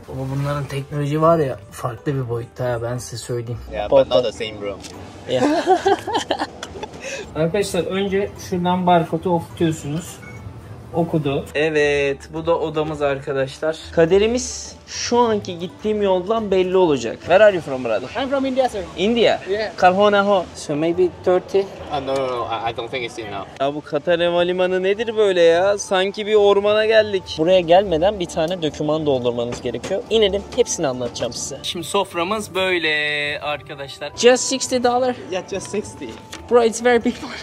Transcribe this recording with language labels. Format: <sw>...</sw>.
<tr>Ama bunların teknoloji var ya farklı bir boyutta ya, ben size söyleyeyim.</tr> <en>Yeah, but not the same bro.</en> <tr>Arkadaşlar önce şuradan barkodu okutuyorsunuz. Okudu. Evet, bu da odamız arkadaşlar. Kaderimiz şu anki gittiğim yoldan belli olacak.</tr> <en>Where are you from, brother? I'm from India, sir. India. Yeah.</en> <hi>Kalhona ho.</hi> <en>So maybe 30. No, I don't think it's enough.</en> <tr>Ya bu Katar Havalimanı nedir böyle ya? Sanki bir ormana geldik. Buraya gelmeden bir tane doküman doldurmanız gerekiyor. İnelim, hepsini anlatacağım size. Şimdi soframız böyle arkadaşlar.</tr> <en>Just $60. Yeah, just 60. Bro, it's very big.</en>